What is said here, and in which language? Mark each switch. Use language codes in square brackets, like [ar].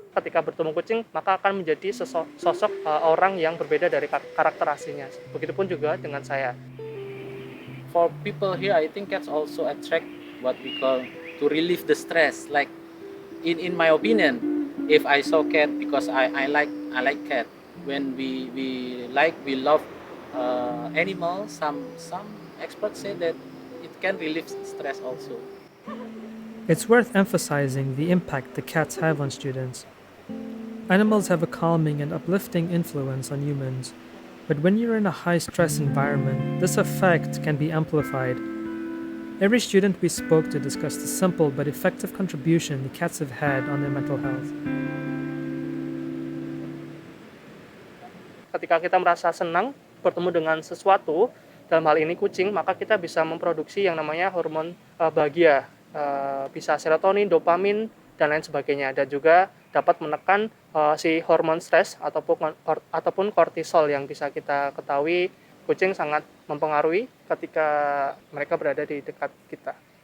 [id] Ketika bertemu kucing maka akan menjadi sosok orang yang berbeda dari karakter aslinya. Begitupun juga dengan saya. [en] For people here, I think cats also attract what we call to relieve the stress. Like in my opinion, if I saw cat, because I like cat. When we love animals, some experts say that it can relieve stress also. It's worth emphasizing the impact the cats have on students. Animals have a calming and uplifting influence on humans, but when you're in a high-stress environment, this effect can be amplified. Every student we spoke to discussed the simple but effective contribution the cats have had on their mental health. [id] Ketika kita merasa senang bertemu dengan sesuatu, dalam hal ini kucing, maka kita bisa memproduksi yang namanya hormon bahagia, bisa serotonin, dopamin, dan lain sebagainya, dan juga dapat menekan si hormon stres ataupun kortisol yang bisa kita ketahui kucing sangat mempengaruhi ketika mereka berada di dekat kita.